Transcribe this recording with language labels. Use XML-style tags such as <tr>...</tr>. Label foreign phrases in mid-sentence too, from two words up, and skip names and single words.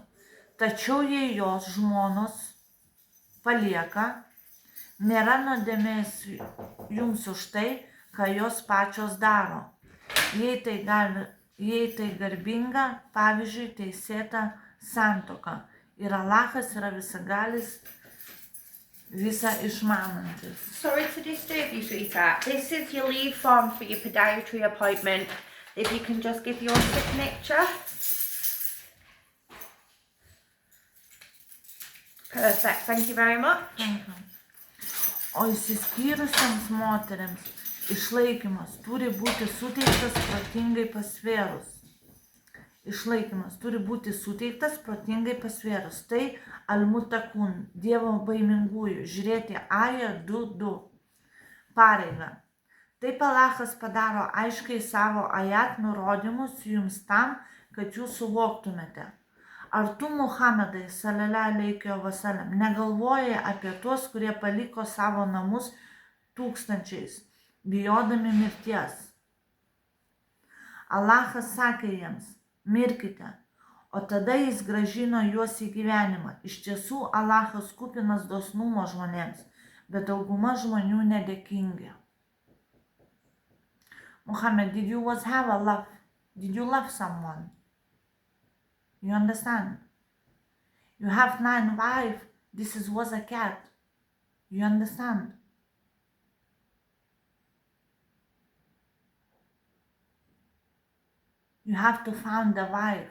<lt>Tačiau jei jos žmonos palieka, nėra nuodėmės jums už tai, ką jos pačios daro. Jei tai garbinga, pavyzdžiui, teisėta santuoka. Ir Alachas yra visagalis, visa išmanantis.</lt> <en>Sorry to disturb you, sweetheart. This is your leave form for your podiatry appointment. If you can just give your signature. Perfect, thank you very much.</en> <lt>O išsiskyrusiams moteriams išlaikymas turi būti suteiktas protingai pasvėrus. Išlaikymas turi būti suteiktas protingai pasvėrus. Tai al-mutakun, Dievo baimingųjų, žiūrėti Aja 2.2 pareigą. Taip Alachas padaro aiškiai savo ajat nurodymus jums tam, kad jūs suvoktumėte. Ar tu, Muhamedai,</lt> <ar>صلى الله عليه وسلم,</ar> <lt>negalvojai apie tuos, kurie paliko savo namus tūkstančiais, bijodami mirties? Alachas sakė jiems, mirkite, o tada jis grąžino juos į gyvenimą. Iš tiesų, Alachas kupinas dosnumo žmonėms, bet dauguma žmonių nedėkingi.</lt> <en>Muhammad, did you love someone? You understand? You have 9 wives. This was a cat. You understand? You have to find the wife.</en>